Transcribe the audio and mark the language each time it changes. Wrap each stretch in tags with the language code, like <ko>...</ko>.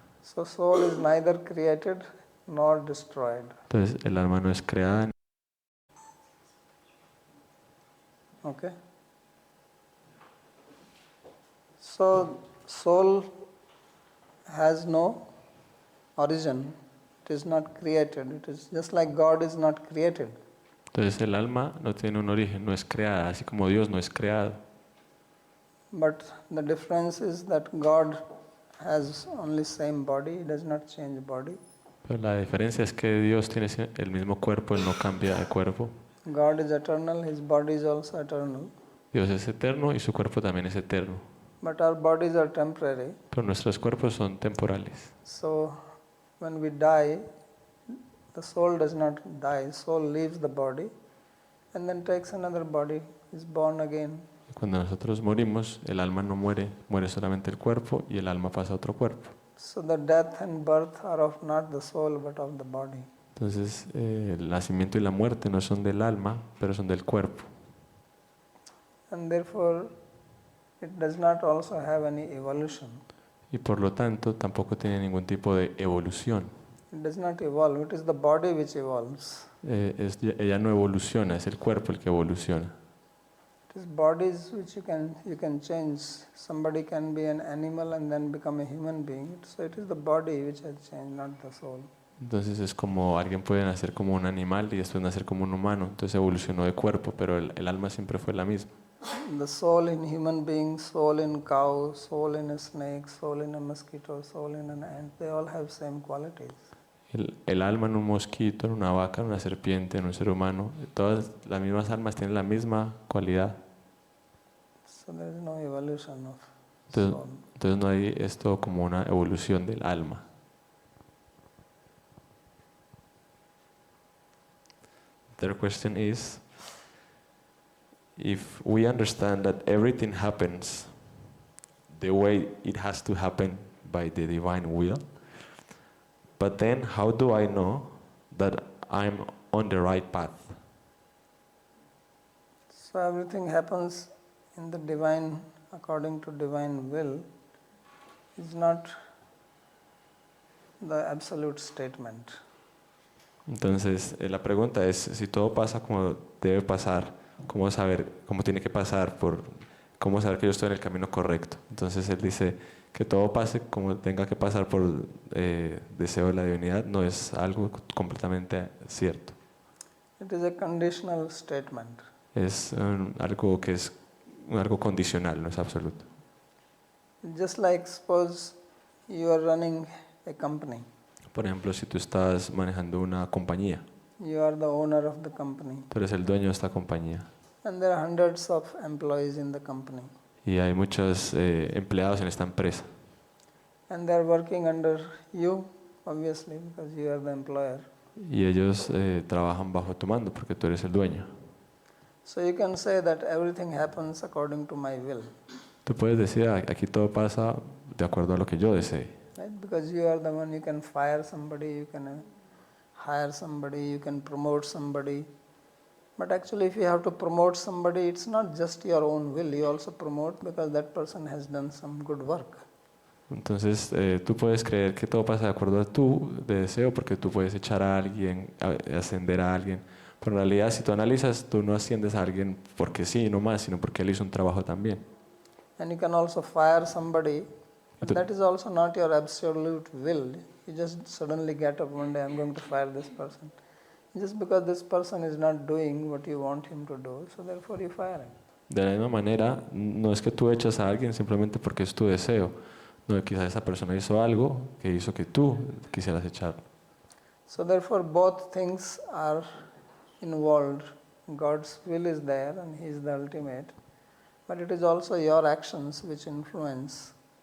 <en>So soul is neither created nor destroyed.</en> <es>Entonces el alma no es creada.</es> <en>Okay? So soul has no origin. It is not created. It is just like God is not created.</en> <es>Entonces el alma no tiene un origen, no es creada, así como Dios no es creado.</es> <en>But the difference is that God has only same body. He does not change body.</en> <es>Pero la diferencia es que Dios tiene el mismo cuerpo, Él no cambia de cuerpo.</es> <en>God is eternal. His body is also eternal.</en> <es>Dios es eterno y su cuerpo también es eterno.</es> <en>But our bodies are temporary.</en> <es>Pero nuestros cuerpos son temporales.</es> <en>So when we die, the soul does not die. Soul leaves the body and then takes another body, is born again.</en> <es>Cuando nosotros morimos, el alma no muere, muere solamente el cuerpo y el alma pasa a otro cuerpo.</es> <en>So the death and birth are of not the soul but of the body.</en> <es>Entonces, el nacimiento y la muerte no son del alma, pero son del cuerpo.</es> <en>And therefore, it does not also have any evolution.</en> <es>Y por lo tanto, tampoco tiene ningún tipo de evolución.</es> <en>It does not evolve. It is the body which evolves.</en> <es>Ella no evoluciona, es el cuerpo el que evoluciona.</es> <en>It is bodies which you can change. Somebody can be an animal and then become a human being. So it is the body which has changed, not the soul.</en> <es>Entonces es como alguien puede nacer como un animal y después nacer como un humano. Entonces evolucionó de cuerpo, pero el alma siempre fue la misma.</es> <en>The soul in human beings, soul in cow, soul in a snake, soul in a mosquito, soul in an ant, they all have same qualities.</en> <es>El alma en un mosquito, en una vaca, en una serpiente, en un ser humano, todas las mismas almas tienen la misma cualidad.</es> <en>So there is no evolution of soul.</en> <es>Entonces no hay esto como una evolución del alma.</es> <en>The question is, if we understand that everything happens the way it has to happen by the divine will, but then how do I know that I'm on the right path? So everything happens in the divine, according to divine will, is not the absolute statement.</en> <es>Entonces, la pregunta es, si todo pasa como debe pasar, ¿cómo saber, cómo tiene que pasar, cómo saber que yo estoy en el camino correcto? Entonces él dice que todo pase como tenga que pasar por deseo de la divinidad, no es algo completamente cierto.</es> <en>It is a conditional statement.</en> <es>Es algo que es algo condicional, no es absoluto.</es> <en>Just like suppose you are running a company.</en> <es>Por ejemplo, si tú estás manejando una compañía,</es> <en>You are the owner of the company.</en> <es>tú eres el dueño de esta compañía</es> <en>And there are hundreds of employees in the company.</en> <es>y hay muchos empleados en esta empresa</es> <en>And they are working under you, obviously, because you are the employer.</en> <es>y ellos trabajan bajo tu mando porque tú eres el dueño.</es> <en>So you can say that everything happens according to my will.</en> <es>Tú puedes decir, aquí todo pasa de acuerdo a lo que yo desee.</es> <en>Right? Because you are the one, you can fire somebody, you can hire somebody, you can promote somebody. But actually if you have to promote somebody, it's not just your own will, you also promote because that person has done some good work.</en> <es>Entonces tú puedes creer que todo pasa de acuerdo a tu deseo porque tú puedes echar a alguien, ascender a alguien. Pero en realidad si tú analizas, tú no asciendes a alguien porque sí, no más, sino porque él hizo un trabajo también.</es> <en>And you can also fire somebody, but that is also not your absolute will. You just suddenly get up one day, I'm going to fire this person. Just because this person is not doing what you want him to do, so therefore you fire him.</en> <es>De la misma manera, no es que tú echas a alguien simplemente porque es tu deseo. No, quizás esa persona hizo algo que hizo que tú quisieras echar.</es> <en>So therefore both things are involved. God's will is there and He is the ultimate, but it is also your actions which influence.</en>